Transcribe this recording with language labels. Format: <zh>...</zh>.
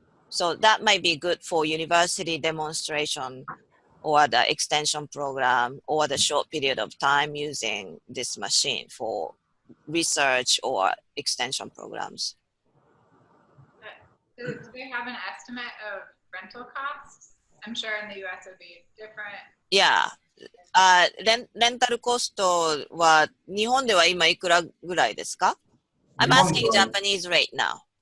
<en>So that might be good for university demonstration or the extension program or the short period of time using this machine for research or extension programs. Do they have an estimate of rental costs? I'm sure in the US it would be different. Yeah.</en> <ja>レンタルコストは日本では今いくらぐらいですか？</ja> <en>I'm asking Japanese rate now.</en>